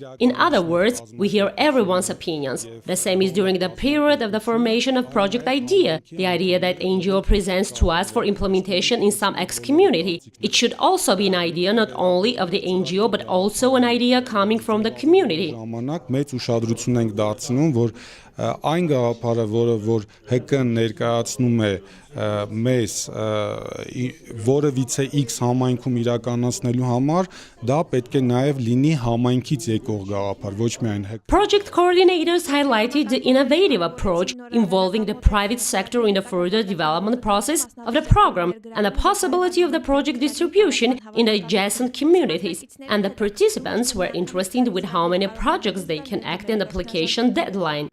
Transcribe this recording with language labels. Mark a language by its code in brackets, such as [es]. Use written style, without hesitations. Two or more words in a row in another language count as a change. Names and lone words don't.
[en] In other words, we hear everyone's opinions. The same is during the period of the formation of project idea, the idea that NGO presents to us for implementation in some community. It should also be an idea not only of the NGO but also an idea coming from the community. [hy] Մեծ ուշադրություն ենք դարձնում, որ այն գաղափարը, որ ՀԿ-ն ներկայացնում է մեզ որևիցե X համայնքում իրականացնելու համար, դա պետք է նաև լինի համայնքից եկող գաղափար, ոչ միայն ՀԿ. [en] Project coordinators highlighted the innovative approach involving the private sector in the further development process of the program and the possibility of the project distribution in the adjacent communities. And the participants were interested with how many projects they can act in the application deadline.